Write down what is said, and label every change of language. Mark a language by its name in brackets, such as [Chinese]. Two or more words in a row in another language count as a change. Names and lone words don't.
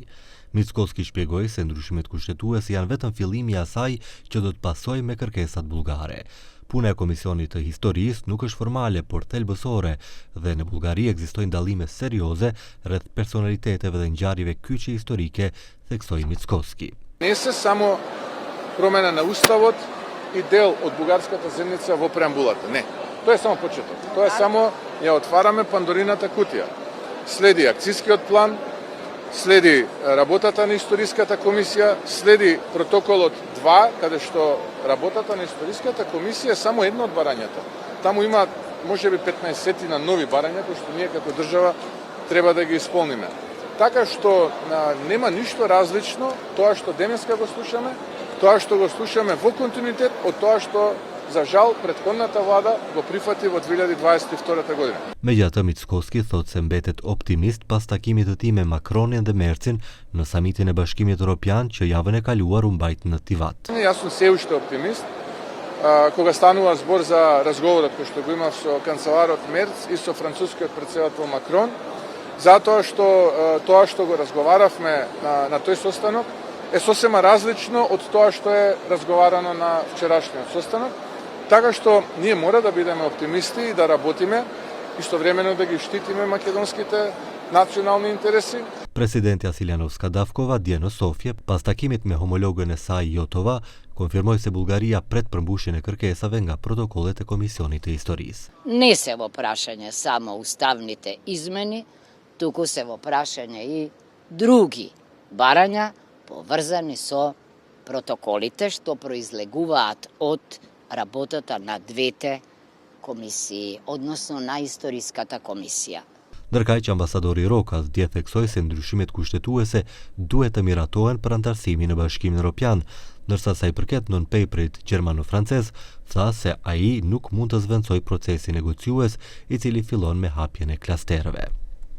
[Albanian] Mickoski shpjegoi se ndryshimet kushtetuese janë vetëm fillimi I asaj që do të pasojë me kërkesat bullgare. Puna e Komisionit të Historisë nuk është formale, por thelbësore dhe në Bullgari ekzistojnë dallime serioze rreth personaliteteve dhe ngjarjeve kyçe historike, theksoi Mickoski. [Macedonian] Не се само промена на уставот и дел од бугарската земјица во преамбулата. Не. Тоа е само почеток. Тоа е само ја отвараме Пандорината кутија. Следи акцискиот план, следи работата на Историската комисија, следи протоколот 2, каде што работата на Историската комисија е само едно од барањата. Таму има можеби 15 на нови барања кои што ние како држава треба да ги исполниме. Така што нема ништо различно тоа што денеска го слушаме, тоа што го слушаме во континуитет од тоа што за жал претходната влада го прифати во 2022 година. [Albanian] Megjithatë, Mickoski thotë se mbetet optimist pas takimit të tij me Macronin dhe Mercin në samitin e Bashkimit Evropian që javën e kaluar u mbajt në Tivat. [Macedonian] Јас сум се уште оптимист. Кога станува збор за разговорот кој што го имав со канцеларот Мерц и со францускиот претседател Макрон, затоа што го разговаравме на тој состанок е сосема различно од тоа што е разговарано на вчерашниот состанок. Така што ние мора да бидеме оптимисти и да работиме, истовремено да ги штитиме македонските национални интереси. [Albanian] Presidentja Siljanovska-Davkova dje në Sofje, pas takimit me homologën e saj Jotova, konfirmoi se Bullgaria pret përmbushjen e kërkesave nga protokollet e Komisionit të Historisë. [Macedonian] Не се во прашање само уставните измени, туку се во прашање и други барања поврзани со протоколите што произлегуваат од работата на двете комисии, односно на Историската комисија. [Albanian] Ndërkaq që ambasadori Rokas dje theksoi se ndryshimet kushtetuese duhet të miratohen për antarësimin në Bashkimin Evropian, ndërsa sa I përket non-paperit gjermano-francez, tha se ai nuk mund të zvendësojë procesin negociues I cili fillon me hapjen e klasterëve.